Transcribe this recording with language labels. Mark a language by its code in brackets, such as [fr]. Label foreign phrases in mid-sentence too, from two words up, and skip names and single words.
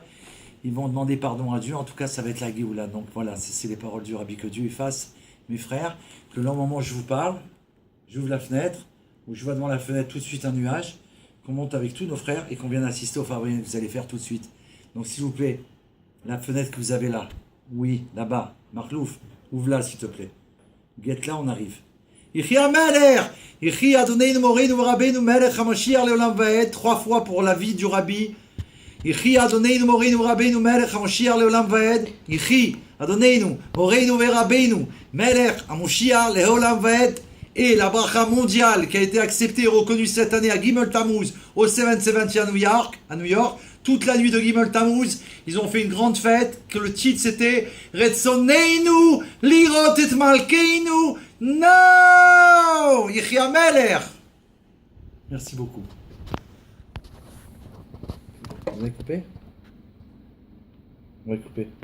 [fr] Ils vont demander pardon à Dieu, en tout cas ça va être la Géoula. Donc voilà, c'est les paroles du Rabbi, que Dieu y fasse, mes frères, que là au moment où je vous parle, j'ouvre la fenêtre, où je vois devant la fenêtre tout de suite un nuage, qu'on monte avec tous nos frères et qu'on vienne assister au Fabringen que vous allez faire tout de suite. Donc s'il vous plaît, la fenêtre que vous avez là, oui, là-bas, Marlouf, ouvre-la s'il te plaît. Guette là, on arrive. [he] יחי המלך, יחי אדוננו מורנו רבינו מלך המשיח לעולם ועד, [fr] 3 fois pour la vie du Rabbi. [he] יחי אדוננו מורנו רבינו מלך המשיח לעולם ועד, יחי אדוננו מורנו רבינו מלך המשיח לעולם ועד. [fr] Et la bracha mondiale qui a été acceptée et reconnue cette année à Gimel Tammuz au 770 à New York, toute la nuit de Gimel Tammuz, ils ont fait une grande fête, que le titre c'était [he] רצוננו לראות את מלכנו, [fr] no, [he] יחי המלך. [fr] Merci beaucoup. Vous avez coupé? On va couper.